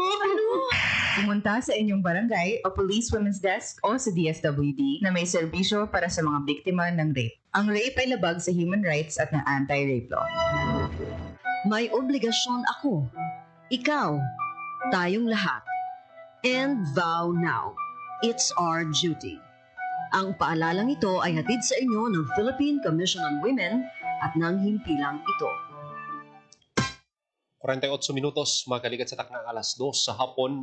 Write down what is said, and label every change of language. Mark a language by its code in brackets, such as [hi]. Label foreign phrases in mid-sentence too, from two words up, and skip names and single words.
[tl] Pumunta sa inyong barangay o Police Women's Desk o sa DSWD na may serbisyo para sa mga biktima ng rape. Ang rape ay labag sa [en] human rights [tl] at ng [en] anti-rape law. [tl] May obligasyon ako, ikaw, tayong lahat. [en] And vow now, it's our duty. [tl] Ang paalalang ito ay hatid sa inyo ng Philippine Commission on Women at ng himpilang ito. [hil] 48 minutos, makalikat sa takna alas 2 sa hapon.